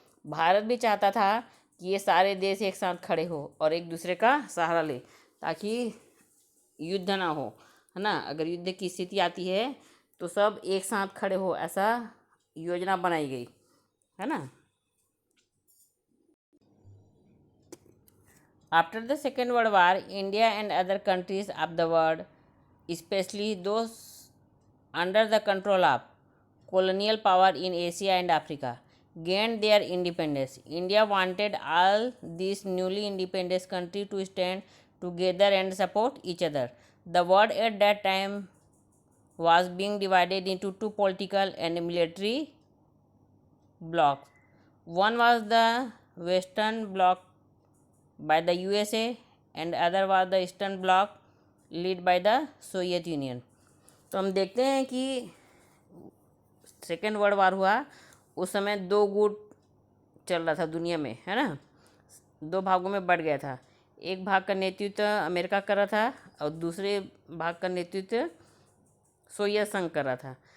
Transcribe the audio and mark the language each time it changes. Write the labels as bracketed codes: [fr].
[hi] भारत भी चाहता था कि ये सारे देश एक साथ खड़े हो और एक दूसरे का सहारा ले, ताकि युद्ध ना हो, है ना। अगर युद्ध की स्थिति आती है तो सब एक साथ खड़े हो, ऐसा योजना बनाई गई, है ना। [en] After the Second World War, India and other countries of the world, especially those under the control of colonial power in Asia and Africa, gained their independence. India wanted all these newly independent countries to stand together and support each other. The world at that time was being divided into two political and military blocks. One was the Western Bloc by the USA and other was the Eastern Bloc led by the Soviet Union. [hi] तो हम देखते हैं कि second world war हुआ उस समय दो गुट चल रहा था दुनिया में, है ना. दो भागों में बढ़ गया था. एक भाग का नेतृत्व अमेरिका कर रहा था और दूसरे भाग का नेतृत्व सोवियत संघ कर रहा था.